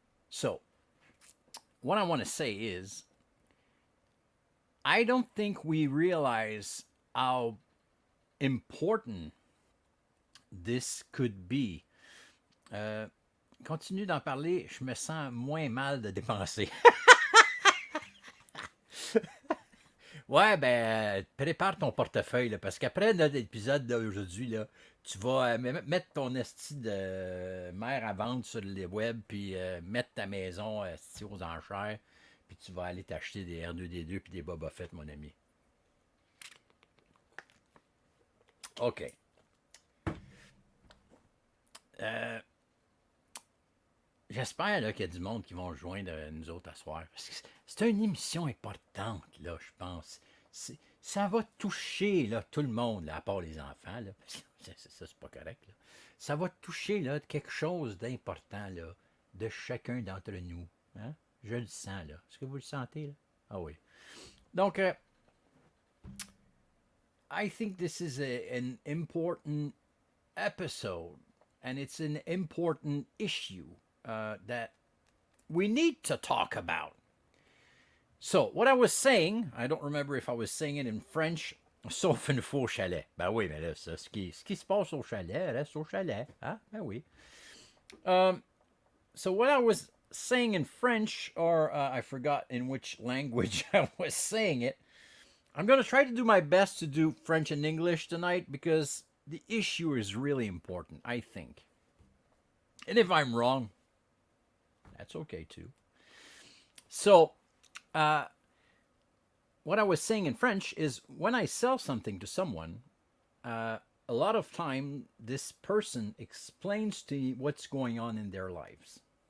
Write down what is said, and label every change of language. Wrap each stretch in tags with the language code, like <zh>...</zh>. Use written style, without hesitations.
<en>So, what I want to say is, I don't think we realize how important this could be.</en> <fr>Continue d'en parler, je me sens moins mal de dépenser. Ouais, ben, prépare ton portefeuille, là, parce qu'après notre épisode d'aujourd'hui, là, tu vas mettre ton esti de mère à vendre sur le web, puis mettre ta maison esti aux enchères, puis tu vas aller t'acheter des R2D2 puis des Boba Fett, mon ami. OK. J'espère qu'il y a du monde qui vont joindre nous autres à soir. Parce que c'est une émission importante, là, je pense. Ça va toucher là, tout le monde, là, à part les enfants. Là, ça, c'est pas correct. Là. Ça va toucher là, quelque chose d'important là, de chacun d'entre nous. Hein? Je le sens, là. Est-ce que vous le sentez? Là? Ah oui.</fr> <en>Donc, I think this is an important episode, and it's an important issue that we need to talk about. So, what I was saying, I don't remember if I was saying it in French,</en> <fr>sauf une fois au chalet. Ben oui, mais là, ça, ce qui se passe au chalet reste au chalet. Hein? Ben oui.</fr> <en>So, what I was saying in French, or I forgot in which language I was saying it, I'm going to try to do my best to do French and English tonight because the issue is really important, I think. And if I'm wrong, that's okay too. So, what I was saying in French is when I sell something to someone, a lot of time this person explains to me what's going on in their lives.</en>